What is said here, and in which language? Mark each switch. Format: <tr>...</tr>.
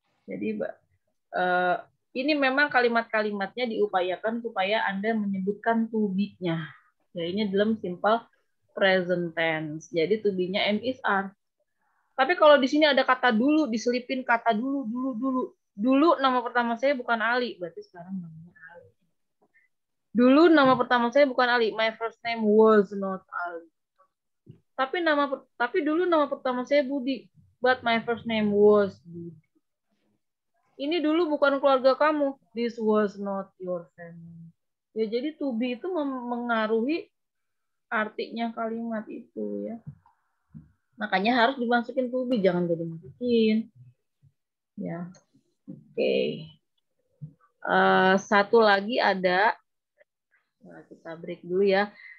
<id>Jadi, ini memang kalimat-kalimatnya diupayakan supaya Anda menyebutkan to be-nya. Ya, ini dalam simple present tense. Jadi to be-nya am is are. Tapi kalau di sini ada kata dulu, diselipin kata dulu. Dulu nama pertama saya bukan Ali, berarti sekarang namanya Ali. Dulu nama pertama saya bukan Ali.</id> <en>My first name was not Ali.</en> <id>Tapi dulu nama pertama saya Budi.</id> <en>But my first name was Budi.</en> <id>Ini dulu bukan keluarga kamu.</id> <en>This was not your family.</en> <id>Ya, jadi to be itu mengaruhi artinya kalimat itu ya. Makanya harus dimasukin to be, jangan jadi masukin. Ya. Oke. Satu lagi ada. Nah, kita break dulu ya.</id>